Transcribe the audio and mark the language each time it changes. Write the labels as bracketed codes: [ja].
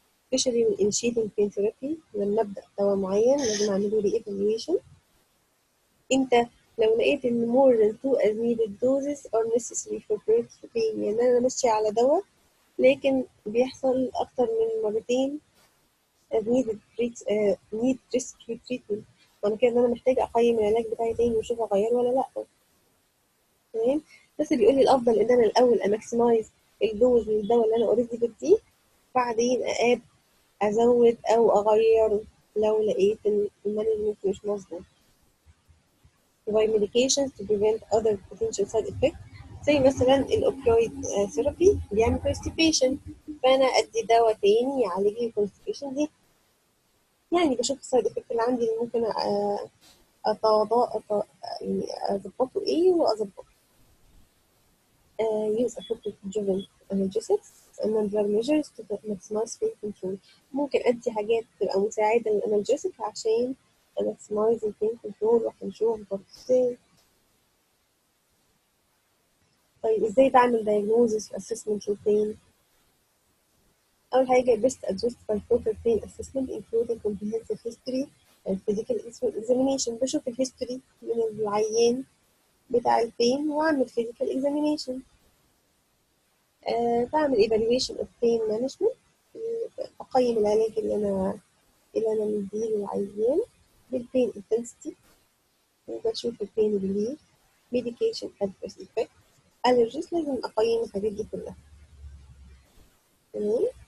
[en] especially with initiating pain therapy. [ar] لما أبدأ دواء معين لازم أعمله لي evaluation. إمتى؟ لو لقيت إن [en] more than 2 as needed doses are necessary for breakthrough pain. [ar] يعني أنا ماشية على دواء لكن بيحصل أكتر من مرتين as needed need rescue treatment. معنى كده إن أنا محتاجة أقيم العلاج بتاعي تاني وأشوف أغيره ولا لأ. تمام. بس بيقول لي الأفضل إن أنا الأول أماكسمايز الدوز من الدواء اللي أنا أوريدي بديه، بعدين أزود أو أغير لو لقيت إن المانجمنت مش مظبوط. [en] provide medications to prevent other potential side effects [ar] زي مثلا الأوبيويد ثيرابي بيعمل constipation، فأنا أدي دواء تاني يعالج لي الconstipation دي. يعني بشوف السايد افكت اللي عندي اللي ممكن يعني أظبطه إيه وأظبطه. [en] use appropriate adjuvant analgesics and non-drug measures to maximize pain control. [ar] ممكن أدي حاجات تبقى مساعدة للأنالجيسيك عشان maximize البين كنترول، وهنشوف برضه ازاي. طيب ازاي بعمل diagnosis و assessment للبين؟ أول حاجة [en] best addressed by proper pain assessment including comprehensive history and physical examination. [ar] بشوف الهيستوري من العيان بتاع البين وأعمل physical examination. بعمل [en] evaluation of pain management. [ar] بقيم العلاج اللي أنا مديه للعيان بالبين intensity، وبشوف البين relief medication adverse effect allergies. لازم أقيم الحاجات دي كلها. تمام.